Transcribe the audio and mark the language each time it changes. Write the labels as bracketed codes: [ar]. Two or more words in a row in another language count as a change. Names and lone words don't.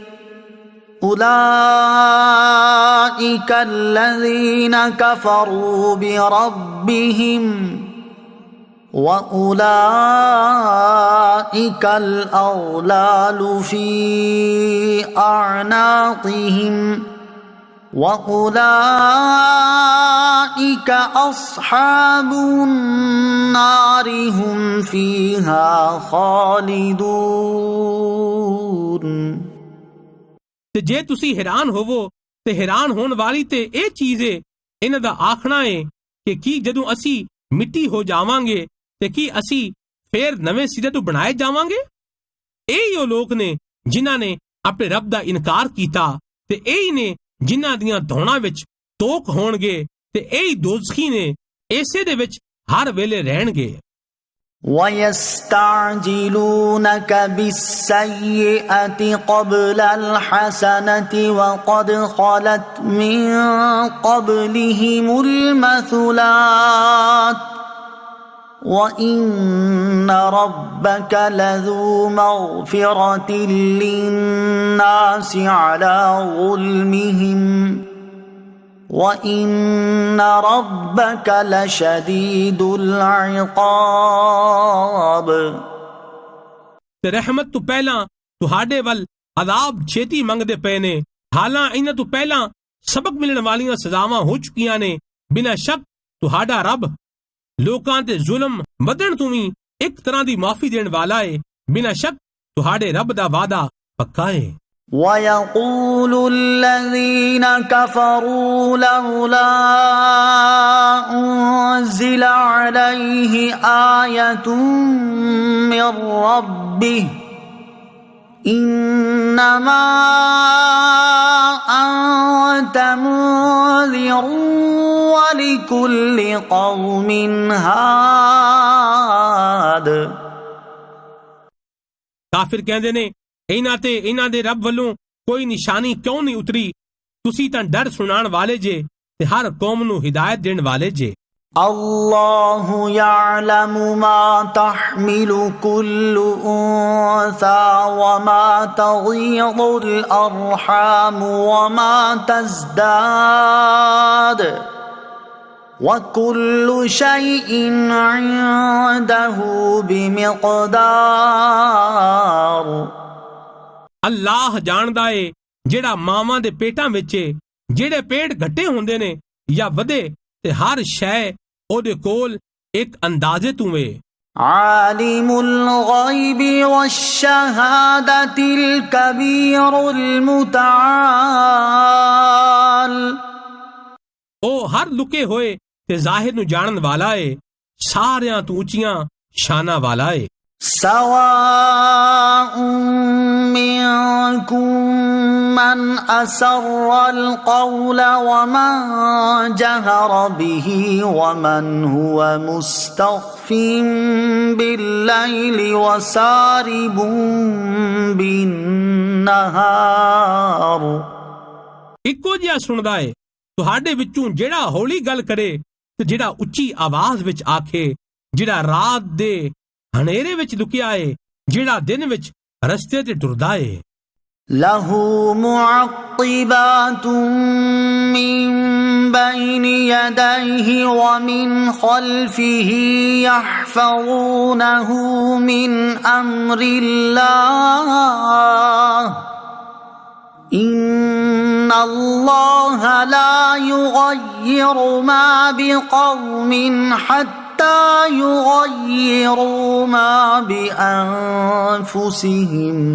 [ar] أُولَئِكَ الَّذِينَ كَفَرُوا بِرَبِّهِمْ وأولئك الأغلال في أعناقهم وأولئك أصحاب النار هم فيها خالدون [pa] ਤੇ ਜੇ ਤੁਸੀਂ ਹੈਰਾਨ ਹੋਵੋ ਤੇ ਹੈਰਾਨ ਹੋਣ ਵਾਲੀ ਤੇ ਇਹ ਚੀਜ਼ ਏ, ਇਹਨਾਂ ਦਾ ਆਖਣਾ ਏ ਕਿ ਕੀ ਜਦੋਂ ਅਸੀਂ ਮਿੱਟੀ ਹੋ ਜਾਵਾਂਗੇ ਤੇ ਕੀ ਅਸੀਂ ਫੇਰ ਨਵੇਂ ਸਿਰੇ ਤੋਂ ਬਣਾਏ ਜਾਵਾਂਗੇ? ਇਹੀ ਉਹ ਲੋਕ ਨੇ ਜਿਨ੍ਹਾਂ ਨੇ ਆਪਣੇ ਰੱਬ ਦਾ ਇਨਕਾਰ ਕੀਤਾ ਤੇ ਇਹੀ ਨੇ ਜਿਨ੍ਹਾਂ ਦੀਆਂ ਧੌਣਾਂ ਵਿੱਚ ਤੋਕ ਹੋਣਗੇ ਤੇ ਇਹੀ ਦੋਜ਼ਖੀ ਨੇ, ਇਸੇ ਦੇ ਵਿੱਚ ਹਰ ਵੇਲੇ ਰਹਿਣਗੇ। [ar] وَيَسْتَعْجِلُونَكَ بِالسَّيِّئَةِ قَبْلَ الْحَسَنَةِ وَقَدْ خَلَتْ مِنْ قَبْلِهِمُ الْمَثُلَاتُ وَإِنَّ رَبَّكَ لَذُو مَغْفِرَةٍ لِلنَّاسِ عَلَى ظُلْمِهِمْ وَإِنَّ رَبَّكَ لَشَدِيدُ الْعِقَابِ [pa] ਤੇ ਰਹਿਮਤ ਤੋਂ ਪਹਿਲਾਂ ਤੁਹਾਡੇ ਵੱਲ ਅਜ਼ਾਬ ਛੇਤੀ ਮੰਗਦੇ ਪਏ ਨੇ, ਹਾਲਾਂ ਇਹਨਾਂ ਤੋਂ ਪਹਿਲਾਂ ਸਬਕ ਮਿਲਣ ਵਾਲੀਆਂ ਸਜ਼ਾਵਾਂ ਹੋ ਚੁੱਕੀਆਂ ਨੇ। ਬਿਨਾਂ ਸ਼ੱਕ ਤੁਹਾਡਾ ਰੱਬ ਲੋਕਾਂ ਤੇ ਜ਼ੁਲਮ ਵਧਣ ਤੋਂ ਵੀ ਇੱਕ ਤਰ੍ਹਾਂ ਦੀ ਮਾਫੀ ਦੇਣ ਵਾਲਾ ਏ। ਬਿਨਾਂ ਸ਼ੱਕ ਤੁਹਾਡੇ ਰੱਬ ਦਾ ਵਾਅਦਾ ਪੱਕਾ ਏ। [ar] وَيَقُولُ الَّذِينَ كَفَرُوا لَوْلَا أُنزِلَ عَلَيْهِ آيَةٌ مِّن رَّبِّهِ إِنَّمَا أَنتَ مُنذِرٌ وَلِكُلِّ قَوْمٍ هَادٍ [pa] ਕਾਫਿਰ ਕਹਿੰਦੇ ਨੇ, ਇਹਨਾਂ ਤੇ ਇਹਨਾਂ ਦੇ ਰੱਬ ਵੱਲੋਂ ਕੋਈ ਨਿਸ਼ਾਨੀ ਕਿਉਂ ਨਹੀਂ ਉਤਰੀ? ਤੁਸੀਂ ਤਾਂ ਡਰ ਸੁਣਾਉਣ ਵਾਲੇ ਜੇ ਤੇ ਹਰ ਕੌਮ ਨੂੰ ਹਿਦਾਇਤ ਦੇਣ ਵਾਲੇ ਜੇ। [ar] الله يعلم ما تحمل كل أنثى وما تغيض الأرحام وما تزداد وكل شيء عنده بمقدار [pa] ਅੱਲਾਹ ਜਾਣਦਾ ਏ ਜਿਹੜਾ ਮਾਵਾਂ ਦੇ ਪੇਟਾਂ ਵਿੱਚ ਏ, ਜਿਹੜੇ ਪੇਟ ਘੱਟੇ ਹੁੰਦੇ ਨੇ ਜਾਂ ਵਧੇ, ਤੇ ਹਰ ਸ਼ੈ ਉਹਦੇ ਕੋਲ ਇੱਕ ਅੰਦਾਜ਼ੇ ਤੋਂ ਏ। [ar] عالم الغيب والشهادة الكبير المتعال [pa] ਉਹ ਹਰ ਲੁਕੇ ਹੋਏ ਤੇ ਜ਼ਾਹਿਰ ਨੂੰ ਜਾਣਨ ਵਾਲਾ ਏ, ਸਾਰਿਆਂ ਤੋਂ ਉੱਚੀਆਂ ਸ਼ਾਨਾਂ ਵਾਲਾ ਏ। [ar] سواء منكم من أسر القول ومن جهر به ومن هو مستخف بالليل وسارب بالنهار [pa] ਇੱਕੋ ਜਿਹਾ ਸੁਣਦਾ ਏ ਤੁਹਾਡੇ ਵਿੱਚੋਂ ਜਿਹੜਾ ਹੌਲੀ ਗੱਲ ਕਰੇ ਤੇ ਜਿਹੜਾ ਉੱਚੀ ਆਵਾਜ਼ ਵਿੱਚ ਆਖੇ, ਜਿਹੜਾ ਰਾਤ ਦੇ ਹਨੇਰੇ ਵਿੱਚ ਲੁਕਿਆ ਏ, ਜਿਹੜਾ ਦਿਨ ਵਿੱਚ ਰਸਤੇ ਤੇ ਟੁਰਦਾ ਏ। [ar] له معقبات من بين يديه ومن خلفه يحفظونه من أمر الله إن الله لا يغير ما بقوم حتى يغيروا ما بأنفسهم